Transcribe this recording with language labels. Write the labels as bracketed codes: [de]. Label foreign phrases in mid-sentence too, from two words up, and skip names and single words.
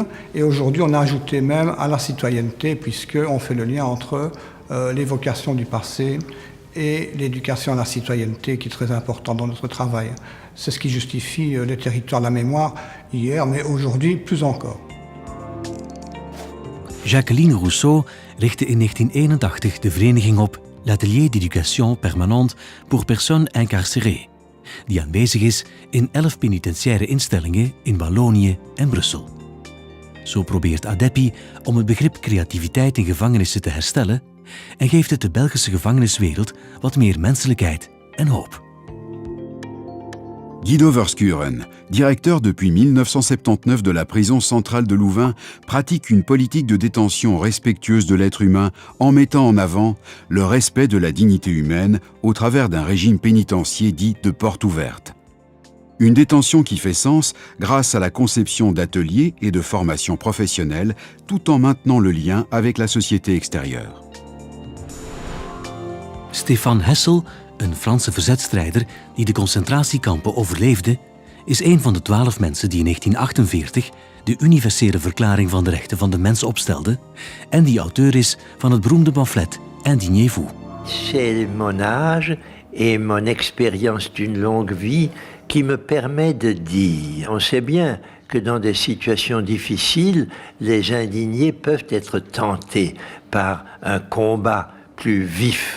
[fr] Et aujourd'hui, on a ajouté même à la citoyenneté, puisqu'on fait le lien entre l'évocation du passé et l'éducation à la citoyenneté, qui est très important dans notre travail. C'est ce qui justifie les territoires de la mémoire hier, mais aujourd'hui plus encore. [nl] Jacqueline Rousseau richtte in 1981 de vereniging op L'Atelier d'Éducation Permanente pour Personnes Incarcérées, die aanwezig is in 11 penitentiaire instellingen in Wallonië en Brussel. Zo probeert ADEPI om het begrip creativiteit in gevangenissen te herstellen en geeft het de Belgische gevangeniswereld wat meer menselijkheid en hoop. [fr] Guido Verschuren, directeur depuis 1979 de la prison centrale de Louvain, pratique une politique de détention respectueuse de l'être humain en mettant en avant le respect de la dignité humaine au travers d'un régime pénitentiaire dit de porte ouverte. Une détention qui fait sens grâce à la conception d'ateliers et de formations professionnelles tout en maintenant le lien avec la société extérieure. [nl] Stefan Hessel, een Franse verzetstrijder die de concentratiekampen overleefde, is een van de 12 mensen die in 1948 de universele verklaring van de rechten van de mens opstelde en die auteur is van het beroemde pamflet Indignez-vous. [fr] C'est mon âge et mon expérience d'une longue vie qui me permet de dire, on sait bien que dans des situations difficiles, les indignés peuvent être tentés par un combat plus vif.